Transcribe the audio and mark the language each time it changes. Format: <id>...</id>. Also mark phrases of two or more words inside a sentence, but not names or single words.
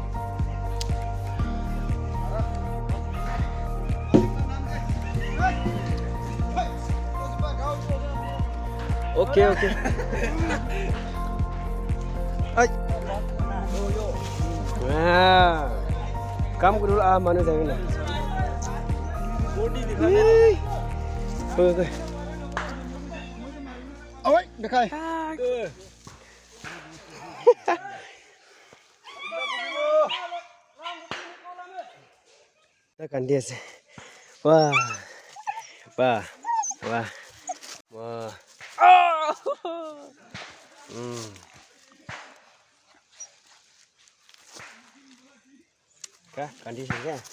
<id>Oke. Ay. Nah, kamu dulu mana saya ini? Oke.</id> <vi>ôi được rồi</vi> <id>Tekan dia sih. Wah. Wah. Kah, kondisinya.</id>